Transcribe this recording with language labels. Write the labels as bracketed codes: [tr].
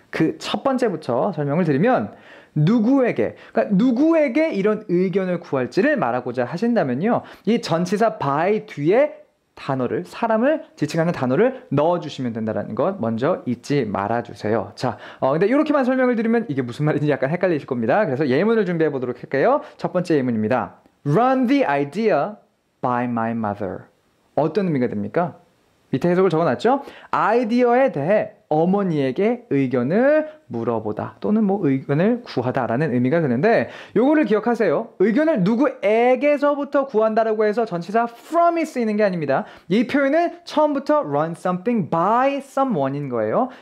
[ko] 그 첫 번째부터 설명을 드리면 누구에게, 그러니까 누구에게 이런 의견을 구할지를 말하고자 하신다면요 이 전치사 by 뒤에 단어를, 사람을 지칭하는 단어를 넣어주시면 된다는 것 먼저 잊지 말아주세요. 자, 근데 이렇게만 설명을 드리면 이게 무슨 말인지 약간 헷갈리실 겁니다. 그래서 예문을 준비해 보도록 할게요. 첫 번째 예문입니다. [en] Run the idea by my mother. [ko] 어떤 의미가 됩니까? 밑에 해석을 적어놨죠? 아이디어에 대해 어머니에게 의견을 물어보다 또는 뭐 의견을 구하다라는 의미가 되는데 요거를 기억하세요. 의견을 누구에게서부터 구한다라고 해서 전치사 from이 쓰이는 게 아닙니다. 이 표현은 처음부터 run something by someone 인 거예요.